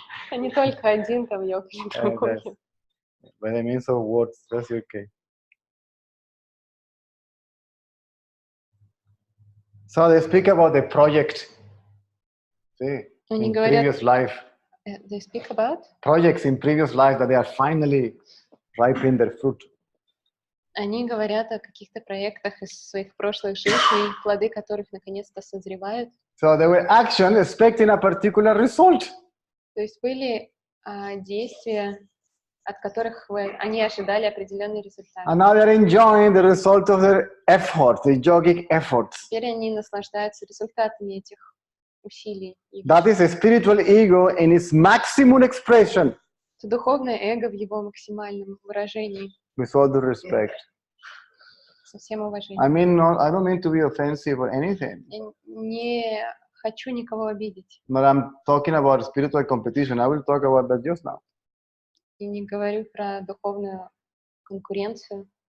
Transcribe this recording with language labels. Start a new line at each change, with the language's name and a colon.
Russian: а не только один там йог или другой.
English: That's, by the means of words, that's okay. So they speak about the project. See,
Russian: Они
English: in
Russian: говорят,
English: previous life. they speak about? Projects in previous life that they are finally ripening their fruit.
Russian: Они говорят о каких-то проектах из своих прошлых жизней, плоды которых наконец-то созревают.
English: So they were action expecting a particular result.
Russian: То есть были действия, от которых они ожидали определенный результат.
English: And now they are enjoying the result of their efforts, the yogic efforts.
Russian: Теперь они наслаждаются результатами этих усилий.
English: That is a spiritual ego in its maximum expression.
Russian: Это духовное эго в его максимальном выражении.
English: With all due respect.
Russian: Со всем уважением.
English: I don't mean to be offensive or anything.
Russian: Я не хочу никого обидеть.
English: But I'm talking about spiritual competition. I will talk about that just now.
Russian: И не говорю про духовную конкуренцию.